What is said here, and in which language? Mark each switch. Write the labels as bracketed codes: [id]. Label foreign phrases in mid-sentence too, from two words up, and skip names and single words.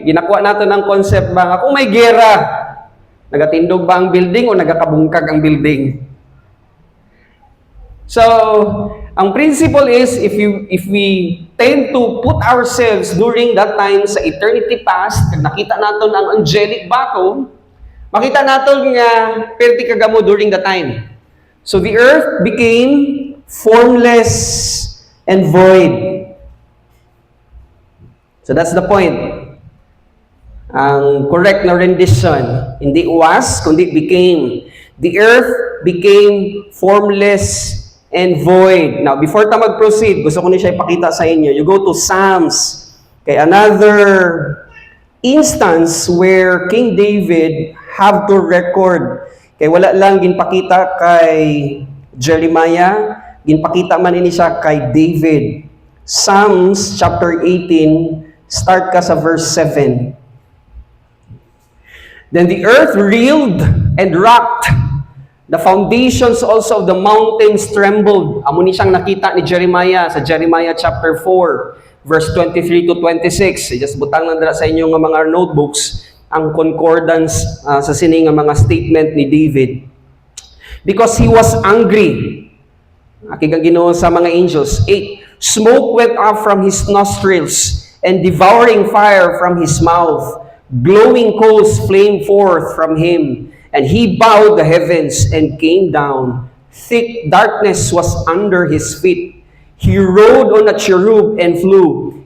[hil] Ginakuha natin ang concept ba nga kung may gera, nagatindog ba ang building o nagakabungkag ang building? [en] So, ang principle is if we tend to put ourselves during that time sa eternity past, [hil] kag nakita naton ang angelic battle, makita naton nga perti kagamo [en] during the time. So the earth became formless and void. So that's the point. [hil] Ang correct na rendition, hindi was, kundi became. [en] The earth became formless and void. [hil] Now, before ta mag-proceed, gusto ko ni siya ipakita sa inyo. [en] You go to Psalms. Kay another instance where King David have to record. [hil] Kay wala lang ginpakita kay Jeremiah, ginpakita man ini siya kay David. [en] Psalms chapter 18, start [hil] ka sa [en] verse 7. Then the earth reeled and rocked. The foundations also of the mountains trembled. [hil] Amo ni siyang nakita ni Jeremiah sa Jeremiah chapter 4, verse 23 to 26. Just butang lang dala sa inyo nga mga notebooks ang concordance sa sining nga mga statement ni David. [en] Because he was angry. [hil] Akigang Ginoo sa mga angels. [en] 8. Smoke went up from his nostrils, and devouring fire from his mouth. Glowing coals flamed forth from him. And he bowed the heavens and came down. Thick darkness was under his feet. He rode on a cherub and flew.